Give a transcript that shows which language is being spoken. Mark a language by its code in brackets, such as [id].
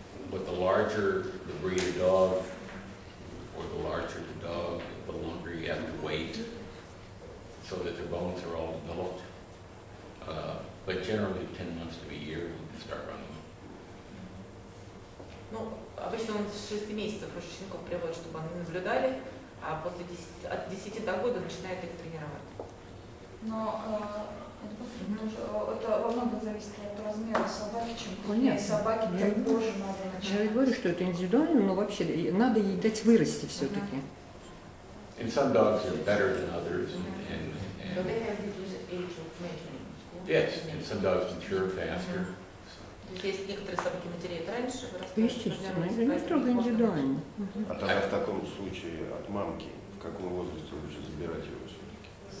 [en] But the larger the breed of dog, or the larger the dog, the longer you have to wait so that their bones are all developed. But generally 10 months to a year, you can start running them. [ru] Ну, обычно он с 6 месяцев уже щенков приводит, чтобы они наблюдали, а после от 10 до года начинает их тренировать. Но это во многом зависит от размера собаки, чем крупнее собаки, тем позже надо начинать. Я говорю, что это индивидуально, но вообще надо ей дать вырасти все-таки. [en] And some dogs are better than others, So they have different age of maturing. yes, and some dogs mature faster. [ru] То есть если некоторые собаки матереют раньше, вырастают. Естественно, это не строго индивидуально. А тогда в таком случае от мамки в каком возрасте лучше забирать его все-таки?